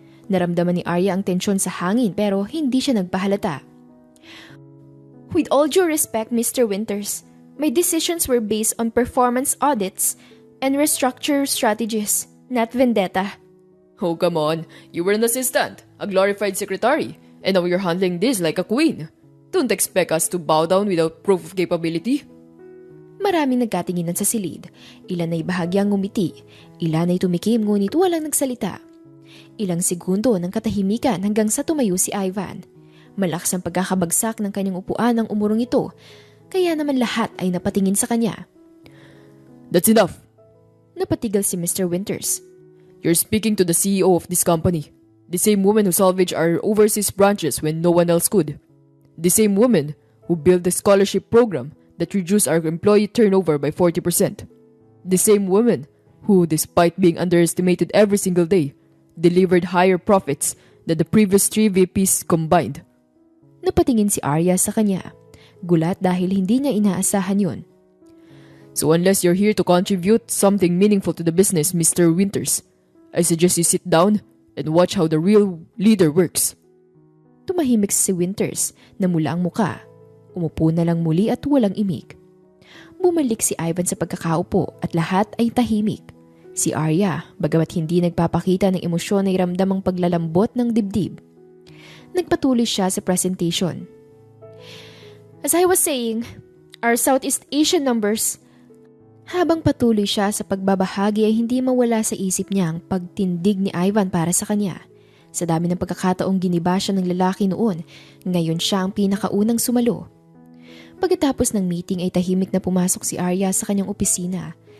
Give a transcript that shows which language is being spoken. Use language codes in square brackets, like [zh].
[tl] Naramdaman ni Arya ang tensyon sa hangin pero hindi siya nagpahalata. [en] With all due respect, Mr. Winters, my decisions were based on performance audits and restructure strategies, not vendetta. Oh, come on. You were an assistant, a glorified secretary, and now you're handling this like a queen. Don't expect us to bow down without proof of capability. [tl] Maraming nagkatinginan sa silid. Ilan ay bahagyang ngumiti. Ilan ay tumikim ngunit walang nagsalita. Ilang segundo ng katahimikan hanggang sa tumayo si Ivan. Malakas ang pagkakabagsak ng kanyang upuan ng umurong ito. Kaya naman lahat ay napatingin sa kanya. [en] That's enough. [tl] Napatigil si Mr. Winters. [en] You're speaking to the CEO of this company. The same woman who salvaged our overseas branches when no one else could. The same woman who built the scholarship program that reduced our employee turnover by 40%. The same woman who, despite being underestimated every single day, delivered higher profits than the previous 3 VPs combined. [tl] Napatingin si Arya sa kanya. Gulat dahil hindi niya inaasahan yun. [en] So unless you're here to contribute something meaningful to the business, Mr. Winters, I suggest you sit down and watch how the real leader works. [tl] Tumahimik si Winters na mula ang muka. Umupo na lang muli at walang imik. Bumalik si Ivan sa pagkakaupo at lahat ay tahimik. Si Arya, bagamat hindi nagpapakita ng emosyon ay ramdam ang paglalambot ng dibdib. Nagpatuloy siya sa presentation. [en] As I was saying, our Southeast Asian numbers. [tl] Habang patuloy siya sa pagbabahagi ay hindi mawala sa isip niya ang pagtindig ni Ivan para sa kanya. Sa dami ng pagkakataong giniba siya ng lalaki noon, ngayon siya ang pinakaunang sumalo. Pagkatapos ng meeting ay tahimik na pumasok si Arya sa kanyang opisina.